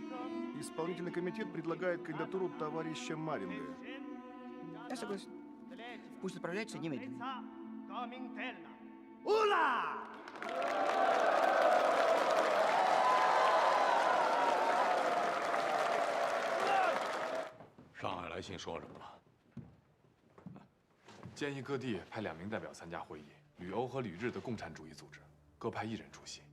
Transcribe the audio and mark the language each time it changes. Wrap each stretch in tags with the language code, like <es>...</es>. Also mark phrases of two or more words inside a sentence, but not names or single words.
<ru>Исполнительный комитет предлагает кандидатуру товарища Маринга. Я согласен. Пусть отправляется немедленно. Ура!</ru> <zh>上海来信说什么了？建议各地派2名代表参加会议，旅欧和旅日的共产主义组织各派1人出席。</zh>